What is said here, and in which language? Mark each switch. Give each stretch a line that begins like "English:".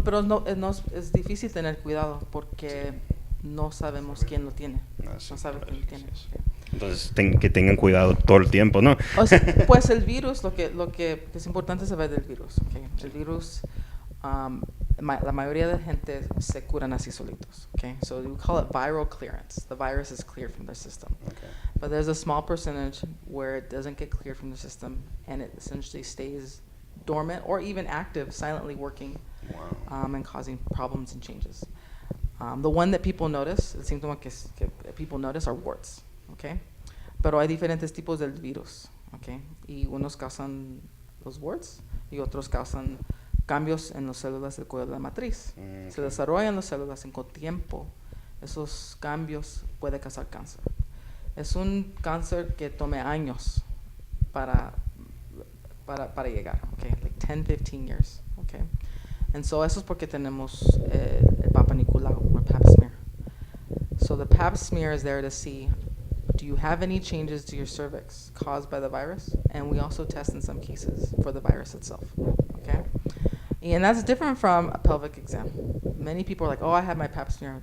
Spanish: Pero no, es difícil tener cuidado porque no sabemos quién lo tiene. No sabe quién lo tiene. Okay. Entonces que tengan cuidado todo el tiempo, ¿no? O sea, pues el virus, lo que es importante saber del virus, okay. El virus, la mayoría de la gente se curan así solitos, okay.
English: So we call it viral clearance. The virus is cleared from their system. Okay. But there's a small percentage where it doesn't get cleared from the system and it essentially stays dormant or even active, silently working, and causing problems and changes. The one that people notice,
Spanish: el síntoma que
English: people notice are warts, okay?
Spanish: Pero hay diferentes tipos del virus, okay? Y unos causan los warts y otros causan cambios en las células del cuello de la matriz. Okay. Se desarrollan las células en con tiempo. Esos cambios pueden causar cáncer. Es un cáncer que tome años para llegar, okay,
English: like 10, 15 years,
Spanish: okay.
English: And so
Spanish: eso es porque tenemos el Papa Nicolau,
English: or Pap smear. So the Pap smear is there to see, do you have any changes to your cervix caused by the virus? And we also test in some cases for the virus itself, okay. And that's different from a pelvic exam. Many people are like, oh, I had my Pap smear.